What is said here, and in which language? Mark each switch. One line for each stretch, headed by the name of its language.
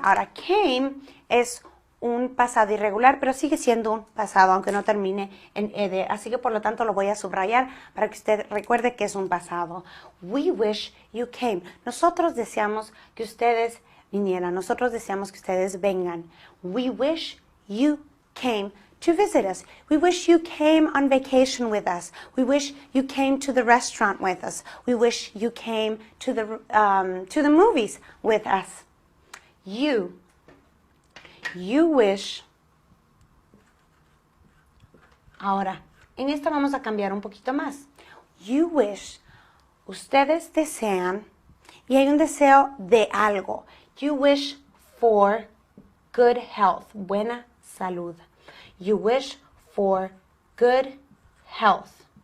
Spanish: Ahora, came es un pasado irregular, pero sigue siendo un pasado, aunque no termine en ed. Así que, por lo tanto, lo voy a subrayar para que usted recuerde que es un pasado.
English: We wish you came.
Spanish: Nosotros deseamos que ustedes vinieran. Nosotros deseamos que ustedes vengan.
English: We wish you came to visit us. We wish you came on vacation with us. We wish you came to the restaurant with us. We wish you came to the movies with us. You wish.
Spanish: Ahora, en esta vamos a cambiar un poquito más.
English: You wish.
Spanish: Ustedes desean, y hay un deseo de algo.
English: You wish for good health,
Spanish: buena salud.
English: You wish for good health.